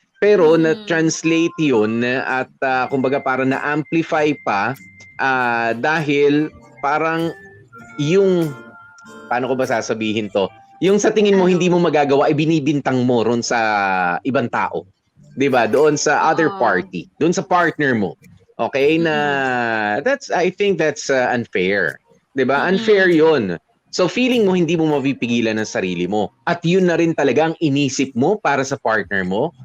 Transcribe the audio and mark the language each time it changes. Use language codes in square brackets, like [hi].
[tl] Pero na-translate 'yun at kumbaga para na-amplify pa dahil parang yung paano ko ba sasabihin 'to? Yung sa tingin mo hindi mo magagawa ay binibintang mo ron sa ibang tao. 'Di ba? Doon sa [en] other party, [tl] doon sa partner mo. [en] Okay, I think that's unfair. [tl] 'Di ba? Unfair 'yun. So feeling mo hindi mo mapipigilan ang sarili mo at yun na rin talaga ang inisip mo para sa partner mo.